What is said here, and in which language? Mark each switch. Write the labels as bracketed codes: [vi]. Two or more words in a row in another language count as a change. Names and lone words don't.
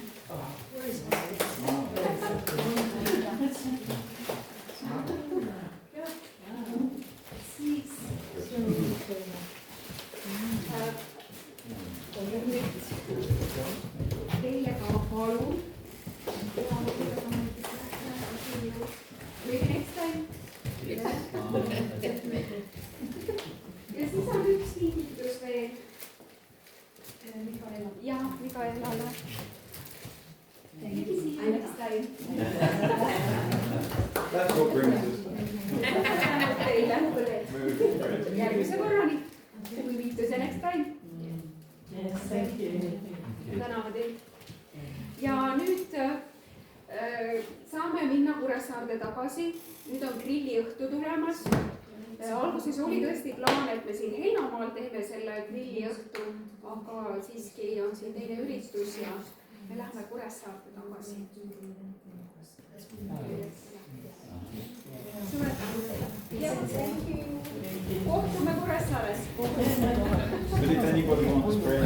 [et] siis teile ka palun. [en] Maybe next time. [et] ja siis on üks kingitus veel. jah, Mikaelale. [en] Maybe see you next time. That's what brings us. [et] Teile järgmise korrani. [en] We meet you next time. [et] täname teid. ja nüüd saame minna Kuressaarde tagasi. nüüd on grilliõhtu tulemas. alguses oli tõesti plaan, et me siin Heinamaal teeme selle grilliõhtu, aga siiski on siin teine üritus ja me lähme Kuressaarde tagasi. suured tänud teile. kohtume Kuressaares. [en] But if anybody wants prayer,